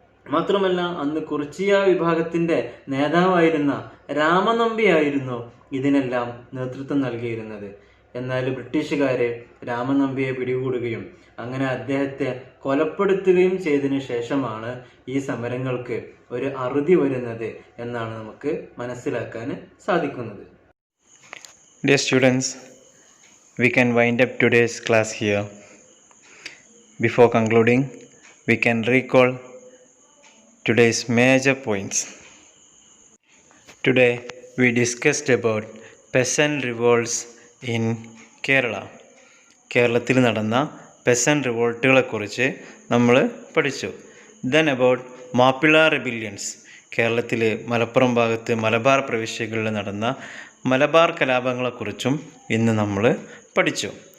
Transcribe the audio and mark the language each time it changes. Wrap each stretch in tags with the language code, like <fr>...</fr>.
<ml>മാത്രമല്ല, അന്ന് കുറിച്യ വിഭാഗത്തിന്റെ നേതാവായിരുന്ന രാമനമ്പിയായിരുന്നു ഇതിനെല്ലാം നേതൃത്വം നൽകിയിരുന്നത്. എന്നാൽ ബ്രിട്ടീഷുകാർ രാമനമ്പിയെ പിടികൂടുകയും അങ്ങനെ അദ്ദേഹത്തെ കൊലപ്പെടുത്തുകയും ചെയ്തതിനു ശേഷമാണ് ഈ സമരങ്ങൾക്ക് ഒരു അറുതി വരുന്നത് എന്നാണ് നമുക്ക് മനസ്സിലാക്കാൻ സാധിക്കുന്നത്.</ml> <en>Dear students, we can wind up today's class here. Before concluding, we can recall today's major points. Today we discussed about peasant revolts in Kerala.</en> <ml>കേരളത്തിൽ നടന്ന പെസൻ റിവോൾട്ടുകളെ കുറിച്ച് നമ്മൾ പഠിച്ചു.</ml> <en>then about</en> <ml>മാപ്പിള റിബില്യൻസ്, കേരളത്തിൽ മലപ്പുറം ഭാഗത്ത് മലബാർ പ്രവിശ്യകളിൽ നടന്ന മലബാർ കലാപങ്ങളെക്കുറിച്ചും ഇന്ന് നമ്മൾ പഠിച്ചു.</ml>